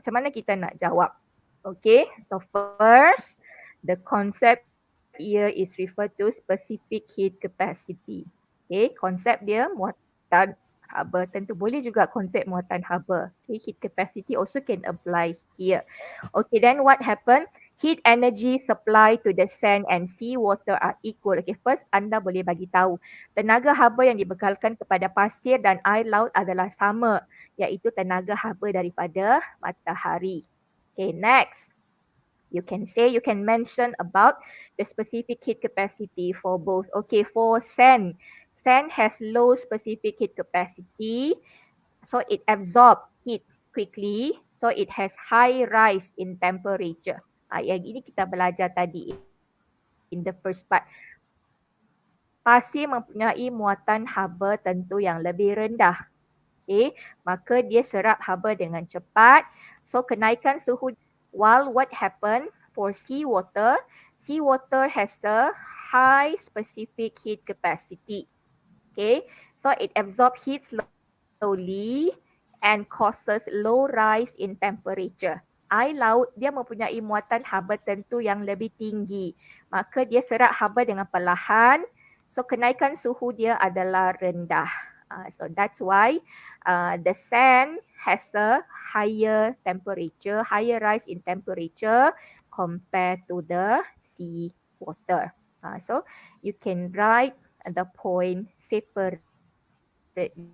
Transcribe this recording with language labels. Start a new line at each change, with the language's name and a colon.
Malay: Macam mana kita nak jawab?
English: Okay, so first, the concept here is referred to specific heat capacity.
Malay: Okay, konsep dia muatan haba. Tentu boleh juga konsep muatan haba.
English: Okay, heat capacity also can apply here. Okay, then what happened? Heat energy supply to the sand and sea water are equal.
Malay: Okay, first anda boleh bagi tahu tenaga haba yang dibekalkan kepada pasir dan air laut adalah sama, iaitu tenaga haba daripada matahari.
English: Okay, next. You can mention about the specific heat capacity for both. Okay, for sand. Sand has low specific heat capacity. So it absorbs heat quickly. So it has high rise in temperature.
Malay: Yang ini kita belajar tadi
English: in the first part.
Malay: Pasir mempunyai muatan haba tentu yang lebih rendah. Okay, maka dia serap haba dengan cepat. So kenaikan suhu.
English: While what happened for seawater has a high specific heat capacity. Okay, so it absorbs heat slowly and causes low rise in temperature.
Malay: Air laut dia mempunyai muatan haba tentu yang lebih tinggi. Maka dia serap haba dengan perlahan. So kenaikan suhu dia adalah rendah.
English: So that's why the sand has a higher temperature, higher rise in temperature compared to the sea water. So you can write the point separately.